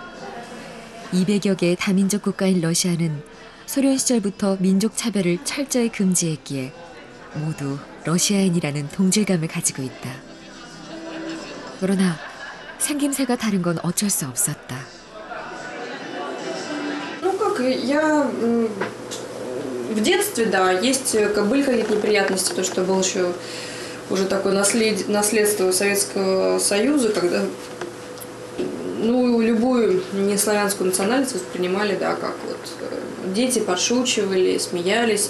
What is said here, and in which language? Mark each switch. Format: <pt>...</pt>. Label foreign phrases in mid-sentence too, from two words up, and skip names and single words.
<ko>200여 개의 다민족 국가인 러시아는 소련 시절부터 민족 차별을 철저히 금지했기에 모두 러시아인이라는 동질감을 가지고 있다. 그러나 생김새가 다른 건 어쩔 수 없었다.</ko> <ru>Ну как, я в детстве, да, были какие-то неприятности, то, что был еще уже такое наследство Советского Союза, когда любую неславянскую национальность воспринимали, да, как вот дети подшучивали, смеялись.</ru>